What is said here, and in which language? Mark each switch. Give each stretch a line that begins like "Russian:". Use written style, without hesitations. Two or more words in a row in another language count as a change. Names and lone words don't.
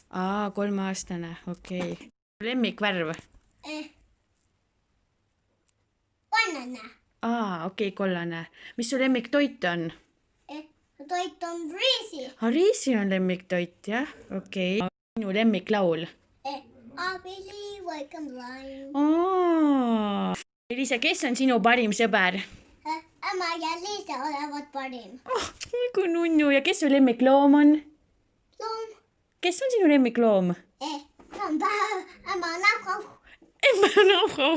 Estonian: 3-aastane, okei. Lemmikvärv? Kollane. Okei, kollane. Mis su lemmiktoit on? Toit on riisi. Riisi on lemmiktoit, jah? Okei. Minu lemmiklaul?
English: I believe I can fly.
Estonian: Liisa, kes on sinu parim sõber? Emma ja Liisa olevat parim. Kui nunnu. Ja kes su lemmikloom on? Loom. Kes on sinu lemmikloom? Emma näkku. Emma näkku.